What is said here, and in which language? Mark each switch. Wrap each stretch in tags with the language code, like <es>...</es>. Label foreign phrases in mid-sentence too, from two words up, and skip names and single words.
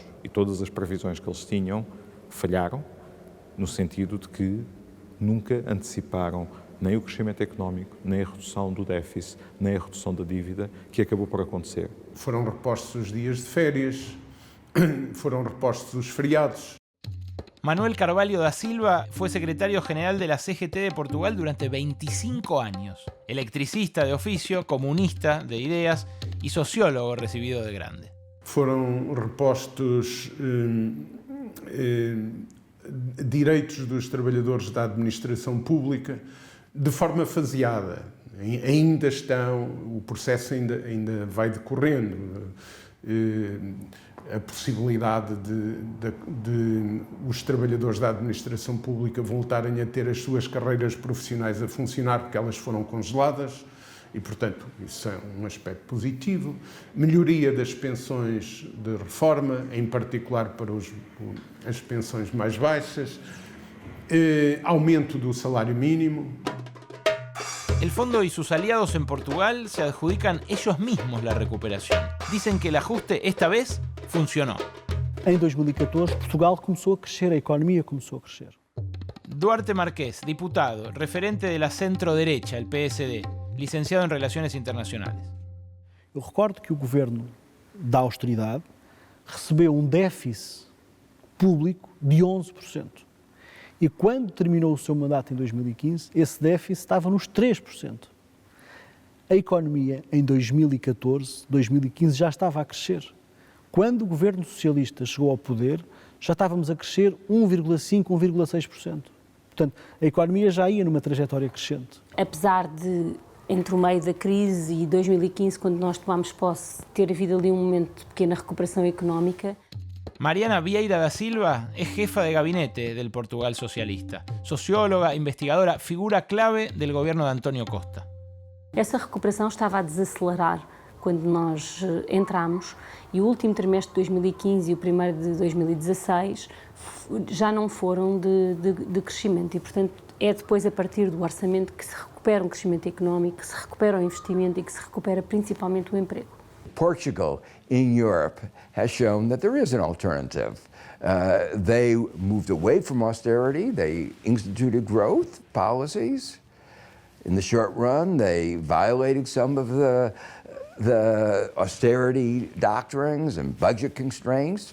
<pt>E todas as previsões que eles tinham falharam, no sentido de que nunca anteciparam nem o crescimento económico, nem a redução do déficit, nem a redução da dívida, que acabou por acontecer. Foram repostos os dias de férias, foram repostos os feriados.</pt> <es>Manuel Carvalho da Silva fue secretario general de la CGT de Portugal durante 25 años. Electricista de oficio, comunista de ideas y sociólogo recibido de grande.</es> <pt>Foram repostos direitos dos trabalhadores da administração pública de forma faseada. Ainda estão, o processo ainda vai decorrendo. A possibilidade de os trabalhadores da administração pública voltarem a ter as suas carreiras profissionais a funcionar, porque elas foram congeladas, e, portanto, isso é um aspecto positivo. Melhoria das pensões de reforma, em particular para as pensões mais baixas. Aumento do salário mínimo.</pt> <es>El fondo y sus aliados en Portugal se adjudican ellos mismos la recuperación. Dicen que el ajuste esta vez funcionó.</es> <pt>Em 2014, Portugal começou a crescer, a economia começou a crescer.</pt> <es>Duarte Marqués, diputado, referente de la centro-derecha, el PSD, licenciado en Relaciones Internacionales.</es> <pt>Eu recordo que o governo da austeridade recebeu déficit público de 11%. E quando terminou o seu mandato em 2015, esse déficit estava nos 3%. A economia em 2014, 2015 já estava a crescer. Quando o governo socialista chegou ao poder, já estávamos a crescer 1,5%, 1,6%. Portanto, a economia já ia numa trajetória crescente. Apesar de, entre o meio da crise e 2015, quando nós tomámos posse, ter havido ali um momento de pequena recuperação económica.</pt> <es>Mariana Vieira da Silva es jefa de gabinete del Portugal socialista, socióloga, investigadora, figura clave del gobierno de António Costa.</es> <pt>Essa recuperação estava a desacelerar quando nós entramos e o último trimestre de 2015 e o primeiro de 2016 já não foram de crescimento e, portanto, é depois a partir do orçamento que se recupera um crescimento económico, que se recupera o investimento e que se recupera principalmente o emprego.</pt> <en>Portugal in Europe has shown that there is an alternative. They moved away from austerity, they instituted growth policies. In the short run, they violated some of the austerity doctrines and budget constraints.</en>